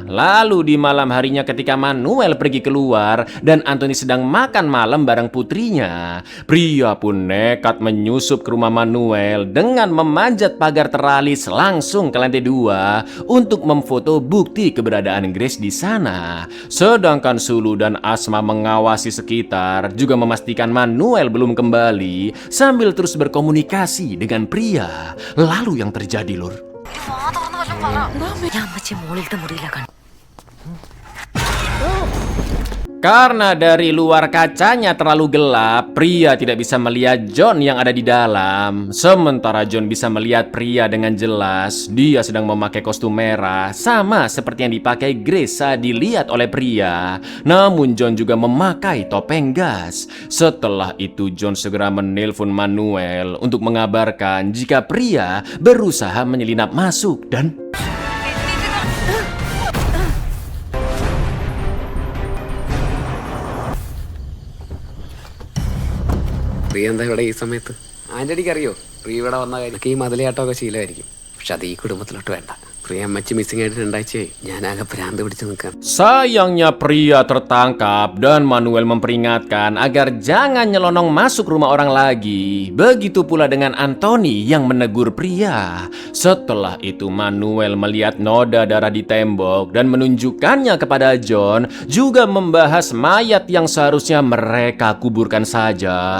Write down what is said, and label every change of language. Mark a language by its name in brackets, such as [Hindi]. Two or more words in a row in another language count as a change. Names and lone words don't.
[Indonesian] Lalu di malam harinya ketika Manuel pergi keluar dan Anthony sedang makan malam bareng putrinya, pria pun nekat menyusup ke rumah Manuel dengan memanjat pagar teralis langsung ke lantai 2 untuk memfoto bukti keberadaan Grace di sana. Sedangkan Sulu dan Asma mengawasi sekitar, juga memastikan Manuel belum kembali sambil terus berkomunikasi dengan pria. Lalu yang terjadi Lur, [Malayalam] ഞാൻ അമ്മച്ചി മോളിലത്തെ മുറിയിലാ കണ്ടു. [Indonesian] Karena dari luar kacanya terlalu gelap, pria tidak bisa melihat John yang ada di dalam. Sementara John bisa melihat pria dengan jelas. Dia sedang memakai kostum merah, sama seperti yang dipakai Grace saat dilihat oleh pria. Namun John juga memakai topeng gas. Setelah itu John segera menelpon Manuel untuk mengabarkan jika pria berusaha menyelinap masuk dan... [Malayalam] പ്രിയ എന്താ ഇവിടെ ഈ സമയത്ത്? ആന്റണിക്ക് പ്രിയ ഇവിടെ വന്ന കാര്യം ഈ മതിലയാട്ടമൊക്കെ ശീലമായിരിക്കും. പക്ഷെ അത് ഈ കുടുംബത്തിലോട്ട് വേണ്ട. പ്രിയ അമ്മച്ചി മിസ്സിംഗ് ആയിട്ട് രണ്ടാഴ്ചയായി. ഞാനാകെ ഭ്രാന്ത് പിടിച്ച് നിൽക്കാം. [Indonesian] Sayangnya pria tertangkap dan Manuel memperingatkan agar jangan nyelonong masuk rumah orang lagi. Begitu pula dengan Anthony yang menegur pria. Setelah itu Manuel melihat noda darah di tembok dan menunjukkannya kepada John, juga membahas mayat yang seharusnya mereka kuburkan saja.